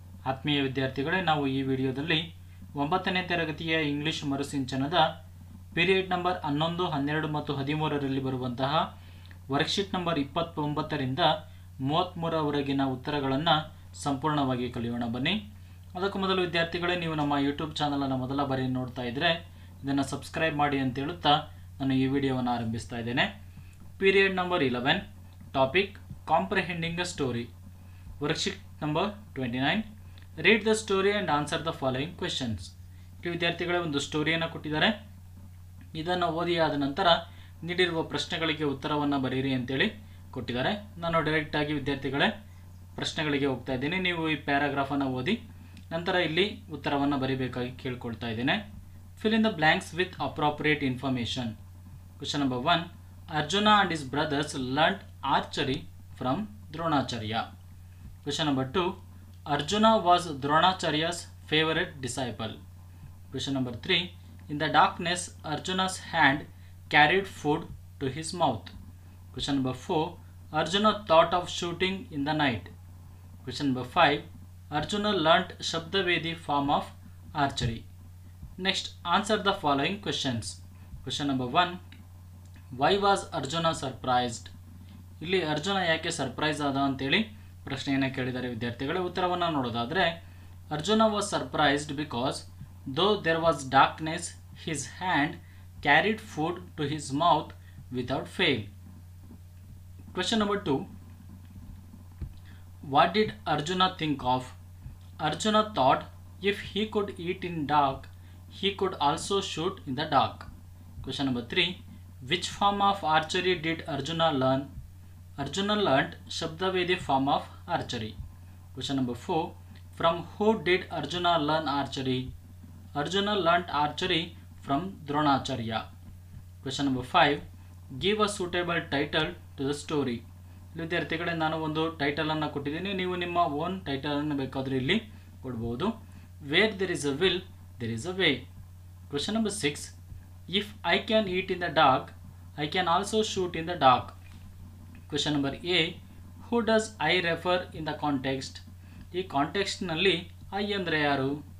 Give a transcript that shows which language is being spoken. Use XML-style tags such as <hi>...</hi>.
<kn>ಆತ್ಮೀಯ ವಿದ್ಯಾರ್ಥಿಗಳೇ, ನಾವು ಈ ವಿಡಿಯೋದಲ್ಲಿ 9ನೇ ತರಗತಿಯ ಇಂಗ್ಲಿಷ್ ಮರುಸಿಂಚನದ ಪೀರಿಯಡ್ ನಂಬರ್ 11, 12 ಮತ್ತು 13ರಲ್ಲಿ ಬರುವಂತಹ ವರ್ಕ್ಶೀಟ್ ನಂಬರ್ 29ರಿಂದ 33ರವರೆಗಿನ ಉತ್ತರಗಳನ್ನು ಸಂಪೂರ್ಣವಾಗಿ ಕಲಿಯೋಣ ಬನ್ನಿ. ಅದಕ್ಕೂ ಮೊದಲು ವಿದ್ಯಾರ್ಥಿಗಳೇ, ನೀವು ನಮ್ಮ ಯೂಟ್ಯೂಬ್ ಚಾನಲನ್ನು ಮೊದಲ ಬಾರಿ ನೋಡ್ತಾ ಇದ್ದರೆ ಇದನ್ನು ಸಬ್ಸ್ಕ್ರೈಬ್ ಮಾಡಿ ಅಂತ ಹೇಳುತ್ತಾ ನಾನು ಈ ವಿಡಿಯೋವನ್ನು ಆರಂಭಿಸ್ತಾ ಇದ್ದೇನೆ.</kn> <en>Period number 11, topic comprehending a story. Worksheet number 29. Read the story and answer the following questions.</en> <kn>ಈ ವಿದ್ಯಾರ್ಥಿಗಳೇ, ಒಂದು ಸ್ಟೋರಿಯನ್ನು ಕೊಟ್ಟಿದ್ದಾರೆ. ಇದನ್ನು ಓದಿ ಆದ ನಂತರ ನೀಡಿರುವ ಪ್ರಶ್ನೆಗಳಿಗೆ ಉತ್ತರವನ್ನು ಬರೆಯಿರಿ ಅಂತೇಳಿ ಕೊಟ್ಟಿದ್ದಾರೆ. ನಾನು ಡೈರೆಕ್ಟ್ ಆಗಿ ವಿದ್ಯಾರ್ಥಿಗಳೇ ಪ್ರಶ್ನೆಗಳಿಗೆ ಹೋಗ್ತಾ ಇದ್ದೀನಿ. ನೀವು ಈ ಪ್ಯಾರಾಗ್ರಾಫನ್ನು ಓದಿ ನಂತರ ಇಲ್ಲಿ ಉತ್ತರವನ್ನು ಬರೀಬೇಕಾಗಿ ಕೇಳ್ಕೊಳ್ತಾ ಇದ್ದೇನೆ.</kn> <en>Fill in the blanks with appropriate information. Question number 1. Arjuna and his brothers learnt archery from Dronacharya. Question number 2. Arjuna was Dronacharya's favorite disciple. Question number 3. In the darkness, Arjuna's hand carried food to his mouth. Question number 4. Arjuna thought of shooting in the night. Question number 5. Arjuna learnt Shabdavedi form of archery. Next, answer the following questions. Question number 1. Why was Arjuna surprised?</en> <kn>ಇಲ್ಲಿ ಅರ್ಜುನ ಯಾಕೆ surprise ಆದ ಅಂತೇಳಿ ಪ್ರಶ್ನೆಯನ್ನು ಕೇಳಿದ್ದಾರೆ ವಿದ್ಯಾರ್ಥಿಗಳೇ. ಉತ್ತರವನ್ನು ನೋಡೋದಾದರೆ,</kn> <en>Arjuna was surprised because though there was darkness his hand carried food to his mouth without fail. Question number 2. What did Arjuna think of? Arjuna thought if he could eat in dark he could also shoot in the dark. Question number 3. Which form of archery did Arjuna learn? Arjuna learnt Shabdavedi form of archery. Question number 4. From who did Arjuna learn archery? Arjuna learnt archery from Dronacharya. Question number 5. Give a suitable title to the story.</en> <kn>ವಿದ್ಯಾರ್ಥಿಗಳೇ, ನಾನು ಒಂದು ಟೈಟಲನ್ನು ಕೊಟ್ಟಿದ್ದೀನಿ. ನೀವು ನಿಮ್ಮ own ಟೈಟಲನ್ನು ಬೇಕಾದರೆ ಇಲ್ಲಿ ಕೊಡ್ಬೋದು.</kn> <en>Where there is a will, there is a way. Question number 6. If I can eat in the dark, I can also shoot in the dark. Question number A. Who does I refer in the context?</en> <kn>ಈ context ನಲ್ಲಿ I ಅಂದರೆ ಯಾರು?</kn>